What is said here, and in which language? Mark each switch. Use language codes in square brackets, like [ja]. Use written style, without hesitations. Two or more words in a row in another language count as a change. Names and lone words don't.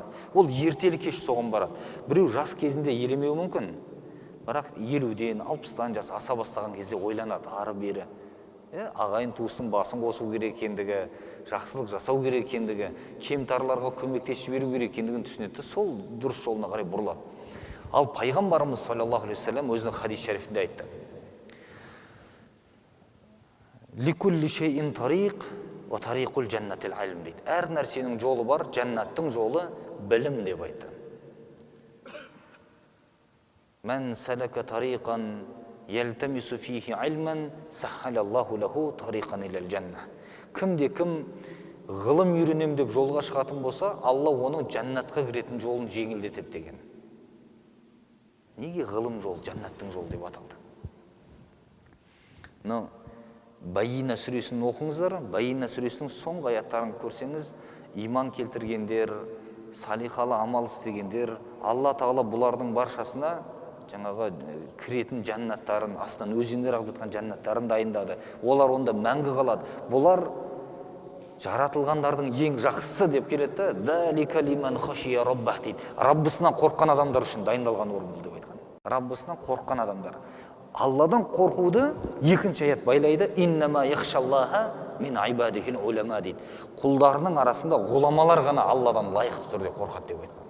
[kk] Ол ертелі кеш соған барады. Біреу жас кезінде елемеуі мүмкін, бірақ 50-ден 60-тан жас аса бастаған кезде ойланады, ары бері. Ағайын туыстың басын қосу керек екендігі, жақсылық жасау керек екендігі, кемтарларға көмектесіп жіберу керек екендігін түсінеді, сол дұрыс жолына қарай бұрылады. Ал пайғамбарымыз [ar] صلى الله عليه وسلم [kk] өзінің хадис шарифінде айтты: [ar] «لكل شيء طريق وطريق الجنة العلم» дейді. [kk] Әр нәрсенің жолы бар, жәннаттың жолы білім деп айтты. [ar] «من سلك طريقا يلتمس فيه علما سهل الله له طريقا إلى الجنة». [kk] Кімде-кім ғылым үйренем деп жолға шығатын болса, Алла оның жәннатқа кіретін жолын жеңілдетеді деген. Неге ғылым жол, жәннаттың жолы деп аталды? Байина сүресін оқыңыздар. Байина сүресінің соңғы аяттарын көрсеңіз, иман келтіргендер, салихалы амал істегендер, Алла Тағала бұлардың баршасына жаңағы кіретін жәннаттарын, астынан өзендер ағып жатқан жәннаттарын дайындады. Олар онда мәңгі қалады. Бұлар жаратылғандардың ең жақсысы деп келеді. [ar] «ذلك لمن خشي ربه» дейді. [kk] Раббысынан қорыққан адамдар үшін дайындалған орын бұл деп айтқан. Раббысынан қорыққан адамдар. Алладан қорқуды екінші аят байлайды. [ar] «إنما يخشى الله من عباده العلماء» дейді. [kk] Құлдарының арасында ғұламалар ғана Алладан лайықты түрде қорқады деп айтқан.